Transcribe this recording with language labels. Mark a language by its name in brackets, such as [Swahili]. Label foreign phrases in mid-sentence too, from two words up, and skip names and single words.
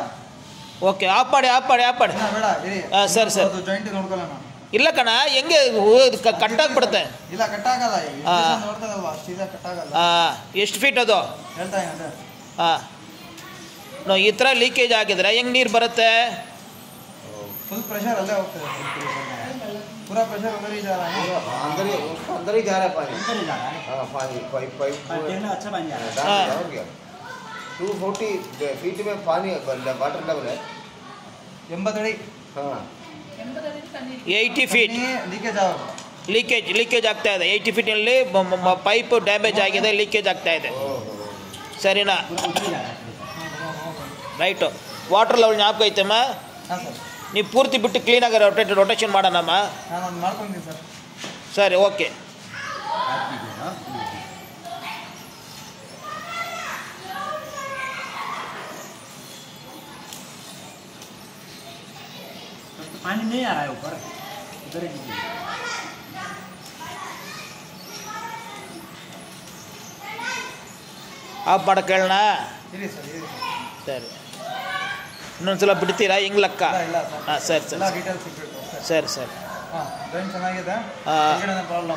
[Kannada] ಓಕೆ, ಆಫ್ ಮಾಡಿ. ಸರಿ ಜಾಯಿಂಟ್ ನೋಡ್ಕೊಳ್ಳೋಣ. ಇಲ್ಲ ಕಣ, ಹೆಂಗೆ ಕಟ್ಟಾಗ್ಬಿಡುತ್ತೆ. ಇಲ್ಲ ಕಟ್ಟಾಗಲ್ಲ, ನೋಡ್ತದಲ್ವಾ ಸೀದಾ ಕಟ್ಟಾಗಲ್ಲ. ಎಷ್ಟು ಫೀಟ್ ಅದು? ಹೇಳ್ತಾ ಇದ್ದಾರೆ. ಈ ಥರ ಲೀಕೇಜ್ ಆಗಿದ್ರೆ ಹೆಂಗೆ ನೀರು ಬರುತ್ತೆ? [English] full pressure [Hindi] अल्ले होता है, पूरा प्रेशर उधर ही जा रहा है, अंदर ही जा रहा है पानी, अंदर ही जा रहा है। हाँ पानी पाइप देखना अच्छा बन जा रहा है। हो गया 240 फीट में पानी [English] water level [Hindi] है [Kannada] 80 अड़ी। [Hindi] हाँ [Kannada] 80 [English] feet leakage [Kannada] ಆಗ್ತಾ ಇದೆ. 80 ಫೀಟಲ್ಲಿ [English] pipe damage [Kannada] ಆಗಿದೆ, ಲೀಕೇಜ್ ಆಗ್ತಾ ಇದೆ. ಸರಿನಾ? ರೈಟು. [English] water level [Kannada] ಜ್ಞಾಪಕ ಐತಮ್ಮ? ಹಾಂ ಸರ್. ನೀವು ಪೂರ್ತಿ ಬಿಟ್ಟು ಕ್ಲೀನಾಗಿ ರೊಟೇಷನ್ ಮಾಡೋಣಮ್ಮ. ನಾನು ಮಾಡ್ಕೊತೀನಿ ಸರ್. ಸರಿ, ಓಕೆ. [Hindi] पानी नहीं आ रहा है ऊपर, इधर ही [Kannada] ಆಫ್ ಮಾಡಕ್ಕೆ ಹೇಳೋಣ? ಇರಿ ಸರ್, ಇರಿ ಸರಿ. ಇನ್ನೊಂದ್ಸಲ ಬಿಡ್ತೀರಾ? ಹಿಂಗೆ ಲೆಕ್ಕ? ಇಲ್ಲ ಹಾಂ ಸರಿ ಸರಿ ಡೀಟೇಲ್ಸ್ ಸಿಕ್ಬಿಟ್ಟು ಸರಿ ಸರಿ. ಹಾಂ ಡ್ರೈನ್ ಚೆನ್ನಾಗಿದೆ, ಪ್ರಾಬ್ಲಮ್.